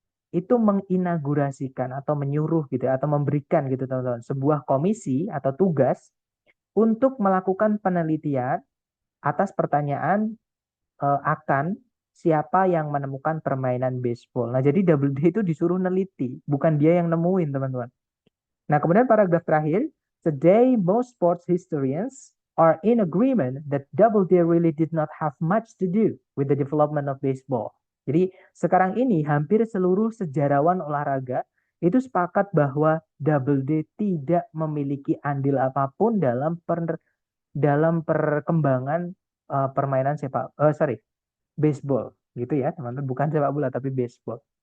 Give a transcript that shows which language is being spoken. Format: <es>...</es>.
<id>itu menginaugurasikan atau menyuruh gitu ya, atau memberikan gitu teman-teman sebuah komisi atau tugas untuk melakukan penelitian atas pertanyaan akan siapa yang menemukan permainan baseball. Nah, jadi Double D itu disuruh neliti, bukan dia yang nemuin, teman-teman. Nah, kemudian paragraf terakhir,</id> <en>today most sports historians are in agreement that Double D really did not have much to do with the development of baseball.</en> <id>Jadi, sekarang ini hampir seluruh sejarawan olahraga itu sepakat bahwa Double D tidak memiliki andil apapun dalam perkembangan permainan baseball gitu ya teman-teman, bukan sepak bola tapi baseball.</id>